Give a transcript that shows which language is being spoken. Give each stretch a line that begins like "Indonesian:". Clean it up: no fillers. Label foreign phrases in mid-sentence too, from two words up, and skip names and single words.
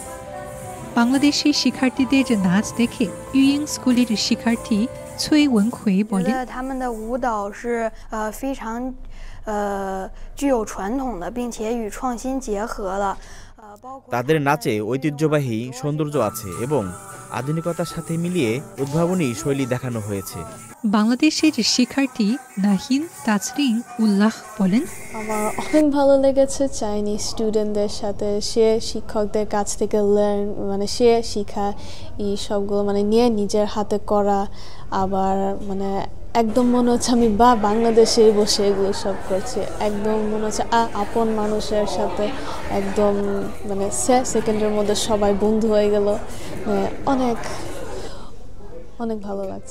Bangla: বাংলাদেশি শিক্ষার্থীদের নাচ দেখে ইউইং স্কুলের শিক্ষার্থী ছুই ওয়েনখুই বলেন,
Chinese: 他们的舞蹈是非常具有传统的，并且与创新结合了。
Bangla: তাদের নাচে ঐতিহ্যবাহী সৌন্দর্য আছে এবং আধুনিকতার সাথে মিলিয়ে উদ্ভাবনী শৈলী দেখানো হয়েছে। বাংলাদেশের শিক্ষার্থী নাহিন তাজরিন উল্লাহ বলেন, আমার অনেক ভালো লেগেছে
English: Chinese student-der
Bangla: সাথে, সে শিক্ষকদের কাছ থেকে মানে সে শেখায় এই সবগুলো মানে নিয়ে নিজের হাতে করা, আবার মানে একদম মনে হচ্ছে আমি বাংলাদেশে বসে এগুলো সব করছি, একদম মনে হচ্ছে আপন মানুষের সাথে একদম মানে সেকেন্ডের মধ্যে সবাই বন্ধু হয়ে গেল, অনেক অনেক ভালো লাগছে।